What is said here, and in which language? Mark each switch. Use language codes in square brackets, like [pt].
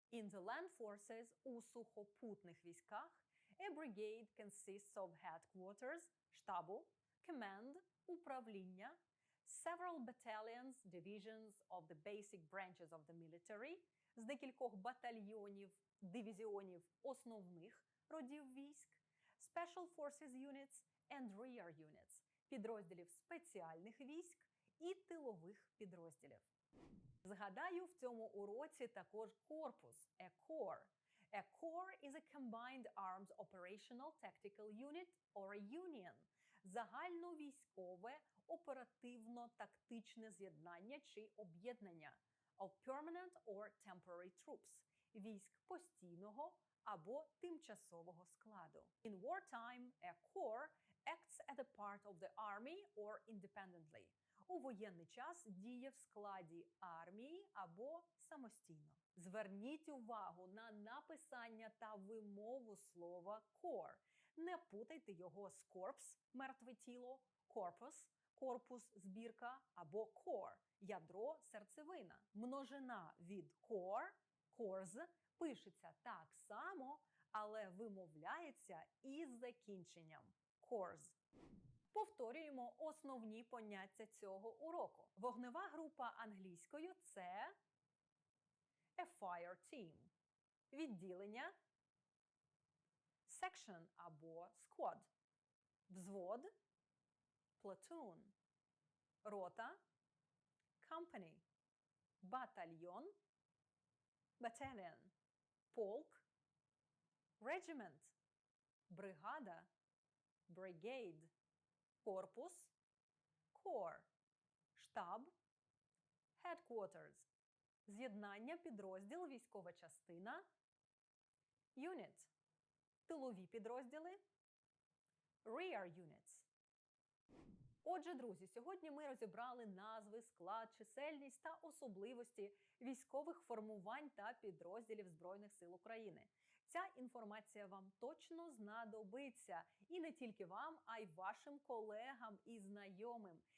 [en] In the land forces, [uk] у сухопутних військах, [en] a brigade consists of headquarters, [uk] штабу, [en] command, [uk] управління, [en] several battalions, divisions of the basic branches of the military, [uk] з декількох батальйонів, дивізіонів основних родів військ, [en] special forces units and rear units, [uk] підрозділів спеціальних військ і тилових підрозділів. Згадаю в цьому уроці також корпус, a corps. [en] A corps is a combined arms operational tactical unit or a union, [uk] загальновійськове оперативно-тактичне з'єднання чи об'єднання [en] of permanent or temporary troops, [uk] військ постійного або тимчасового складу. [en] In wartime, a corps acts as a part of the army or independently. [uk] У воєнний час діє в складі армії або самостійно. Зверніть увагу на написання та вимову слова corps. Не путайте його з corpse – мертве тіло, corpus – корпус, збірка або core – ядро, серцевина. Множина від core – corps – пишеться так само, але вимовляється із закінченням corps. Повторюємо основні поняття цього уроку. Вогнева група англійською – це a fire team. Відділення – section або squad. Взвод – platoon. Рота – company. Батальйон – battalion. Полк – regiment. Бригада – brigade. Корпус – corps. Штаб – headquarters. З'єднання, підрозділ, військова частина – unit. Тилові підрозділи – rear units. Отже, друзі, сьогодні ми розібрали назви, склад, чисельність та особливості військових формувань та підрозділів Збройних сил України. Ця інформація вам точно знадобиться. І не тільки вам, а й вашим колегам і знайомим.